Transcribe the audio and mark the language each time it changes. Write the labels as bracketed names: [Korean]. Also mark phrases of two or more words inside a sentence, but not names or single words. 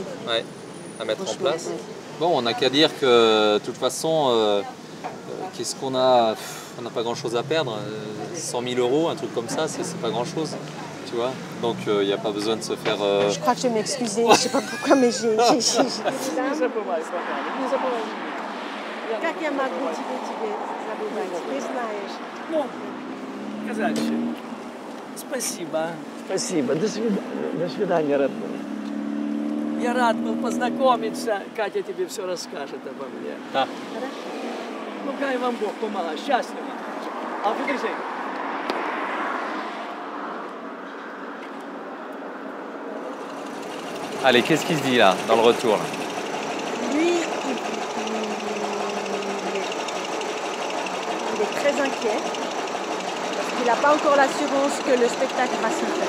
[French] Ouais, à mettre en place. Ouais. Bon, on n'a qu'à dire que, de toute façon, qu'est-ce qu'on a? On n'a pas grand-chose à perdre. 100 000 €, un truc comme ça, c'est pas grand-chose. Tu vois? Donc, il n'y a pas besoin de se faire... Je crois que je vais m'excuser, je ne sais pas pourquoi, mais j'ai... [Russian] Как я могу тебе забывать? Ты знаешь. Ну, сказать еще. Спасибо. Спасибо. До свидания, родной. Я рад был познакомиться. Катя тебе все расскажет обо мне. Да. Ну, дай вам Бог помогал. Счастливо. [German] Auf Wiedersehen. [French] Allez, qu'est-ce qu'il se dit là, dans le retour là? Lui, il est très inquiet parce qu'il n'a pas encore l'assurance que le spectacle va se faire.